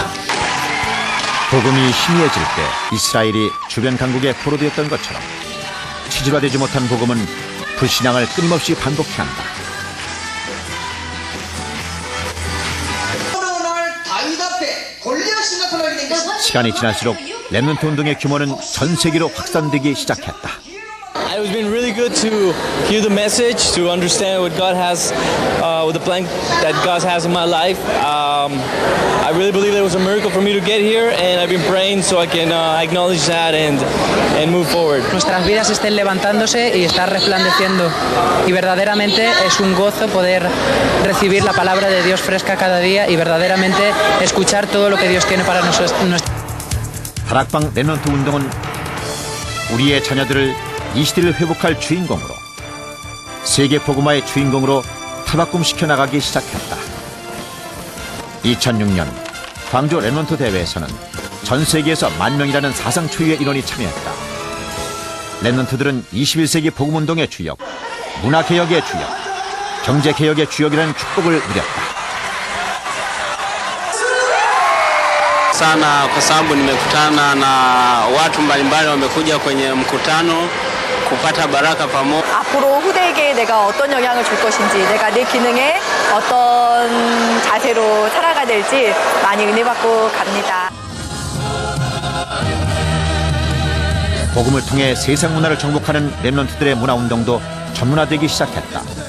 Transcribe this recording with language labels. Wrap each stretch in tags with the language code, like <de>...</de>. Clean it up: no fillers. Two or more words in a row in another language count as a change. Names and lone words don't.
<ko>복음이 희미해질 때 이스라엘이 주변 강국에 포로되었던 것처럼 체질화되지 못한 복음은 불신앙을 끊임없이 반복해야 한다. 시간이 지날수록 렘넌트 운동의 규모는 전 세계로 확산되기 시작했다.</ko> <en>It has been really good to hear the message, to understand what God has, with the plan that God has in my life. I really believe there was a miracle for me to get here, and I've been praying so I can acknowledge that and move forward.</en> <es>Nuestras vidas estén levantándose y estar resplandeciendo. Y verdaderamente es un gozo poder recibir la palabra de Dios fresca cada día y verdaderamente escuchar todo lo que Dios tiene para nosotros.</es> <ko>다락방 렘넌트 운동은 우리의 자녀들을 이 시대를 회복할 주인공으로, 세계 복음화의 주인공으로 탈바꿈시켜 나가기 시작했다. 2006년 광주 렘넌트 대회에서는 전 세계에서 10,000명이라는 사상 초유의 인원이 참여했다. 렘넌트들은 21세기 복음운동의 주역, 문화개혁의 주역, 경제개혁의 주역이라는 축복을 누렸다.</ko> <sw>sana kwa sababu nimekutana na watu mbalimbali wamekuja kwenye mkutano kupata baraka pamoja.</sw> <ko>앞으로 후대에게 내가 어떤 영향을 줄 것인지, 내가 내 기능에 어떤 자세로 살아가야 될지 많이 은혜받고 갑니다. 복음을 통해 세상 문화를 정복하는 렘넌트들의 문화운동도 전문화되기 시작했다.</ko>